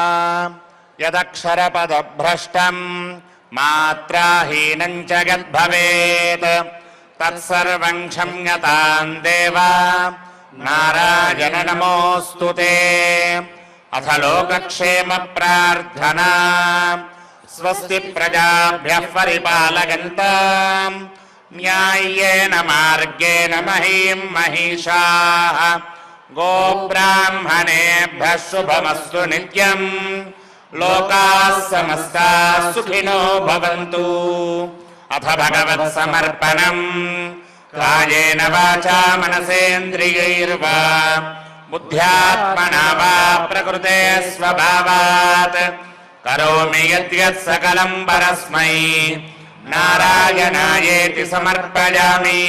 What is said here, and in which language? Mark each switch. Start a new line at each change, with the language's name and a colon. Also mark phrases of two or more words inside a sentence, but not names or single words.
Sanskrit: యదక్షరపదభ్రష్టం మాత్రాహీనం చ యద్భవేత్ తత్సర్వం క్షమ్యతాం దేవా నారాయణ నమోస్తుతే. అథ లోకక్షేమ ప్రార్థనా. స్వస్తి ప్రజాభ్యః పరిపాలయంతాం న్యాయ్యేన మార్గేణ మహీం మహిషాః. గోబ్రాహ్మణేభ్యः శుభమస్తు నిత్యం. లోకాः సమస్తాः సుఖినో భవంతు. అథ భగవత్సమర్పణం. కాయేన వాచా మనసేంద్రియైర్వా బుద్ధ్యాత్మనా వా ప్రకృతే స్వభావాత్ కరోమి యద్యత్ సకలం పరస్మై నారాయణాయేతి సమర్పయామి.